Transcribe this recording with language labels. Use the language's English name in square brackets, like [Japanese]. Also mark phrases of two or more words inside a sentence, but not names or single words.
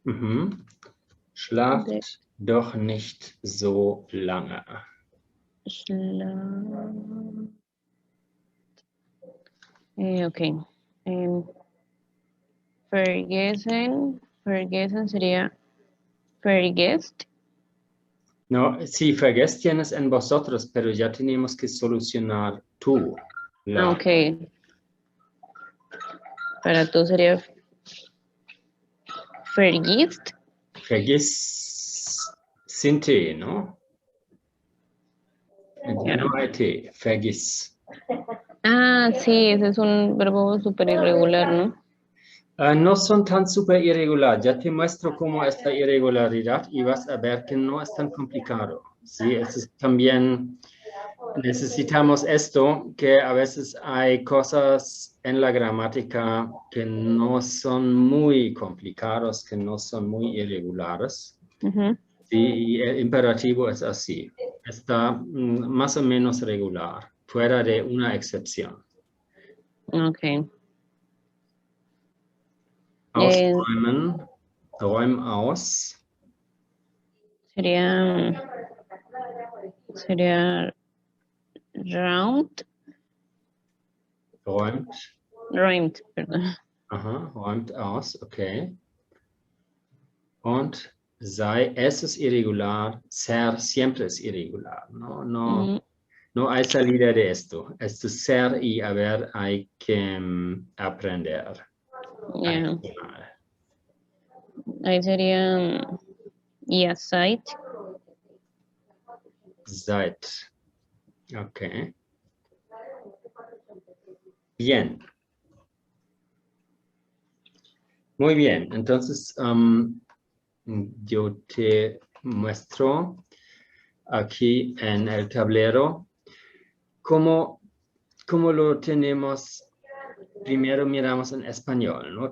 [German] Schlaft doch nicht so lange. Okay. [Spanish] Vergessen sería vergesst. No, sí, vergesst tienes en vosotros, pero ya tenemos que solucionar tú. Ok. Para tú sería vergisst. Vergiss sin T, ¿no? Ya no hay T, vergiss. Sí, ese es un verbo súper irregular, ¿no? No son tan súper irregular. Ya te muestro cómo es la irregularidad y vas a ver que no es tan complicado. Sí, también necesitamos esto, que a veces hay cosas en la gramática que no son muy complicadas, que no son muy irregulares. Sí, y el imperativo es así. Está más o menos regular, fuera de una excepción. Ok. [German] Ausräumen, räum aus. [Spanish] Sería round. Räumt, perdón. Aha, [German] räumt aus, okay. Und es ist irregular, [Spanish] ser siempre es irregular, no hay salida de esto. Esto es ser y a ver, hay que aprender. Yeah. Ahí sería [German] ihr seid. Seid. [Spanish] Ok. Bien. Muy bien. Entonces, yo te muestro aquí en el tablero cómo como lo tenemos, primero miramos en español, ¿no?